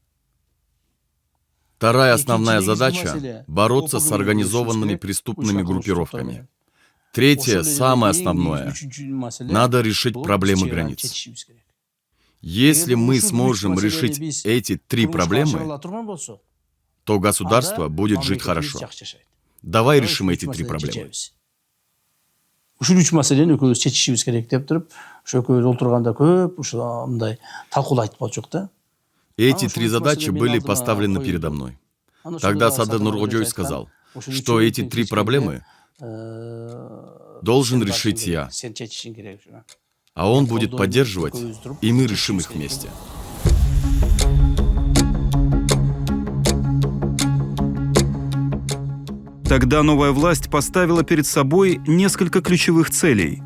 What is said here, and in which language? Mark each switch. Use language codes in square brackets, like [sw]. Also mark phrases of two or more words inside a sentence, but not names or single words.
[ru] Вторая основная задача — бороться с организованными преступными группировками. Третье, самое основное — надо решить проблемы границ. Если мы сможем решить эти 3 проблемы, то государство будет жить хорошо. Давай решим эти 3 проблемы. [ky] Ушул 3 маселени экөөбүз чечишибиз керек деп туруп, ошо экөөбүз олтурганда көп ушул мындай талкуулуу айтып болчук да. [ru] Эти 3 задачи были поставлены передо мной. Тогда Садыр Нуркожоевич сказал, что эти 3 проблемы должен решить я, а он будет поддерживать, и мы решим их вместе. Тогда новая власть поставила перед собой несколько ключевых целей.